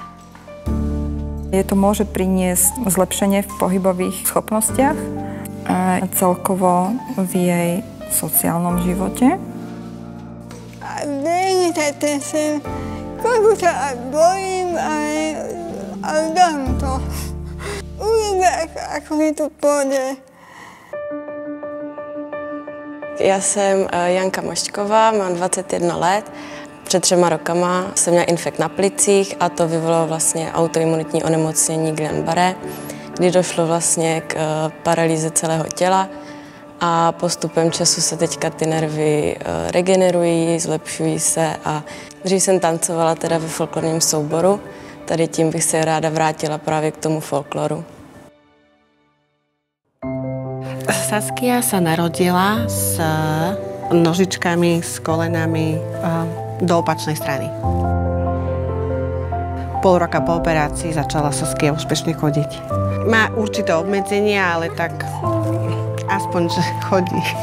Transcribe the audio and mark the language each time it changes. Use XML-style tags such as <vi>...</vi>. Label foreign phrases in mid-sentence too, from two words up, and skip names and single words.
<sk>To môže priniesť zlepšenie v pohybových schopnostiach a celkovo v jej sociálnom živote. A veľmi sa teším, koľko sa aj bojím, ale dám to. Uvidíme, ako mi to pôjde.</sk> <cs>Já jsem Janka Mošťková, mám 21 let. Před 3 rokama jsem měla infekt na plicích a to vyvolalo vlastně autoimunitní onemocnění Guillain-Barré, kdy došlo vlastně k paralýze celého těla a postupem času se teďka ty nervy regenerují, zlepšují se a dřív jsem tancovala teda ve folklorním souboru, tady tím bych se ráda vrátila právě k tomu folkloru.</cs> <sk>Saskia sa narodila s nožičkami, s kolenami do opačnej strany. Pol roka po operácii začala Saskia úspešne chodiť. Má určité obmedzenia, ale tak aspoň, že chodí.</sk>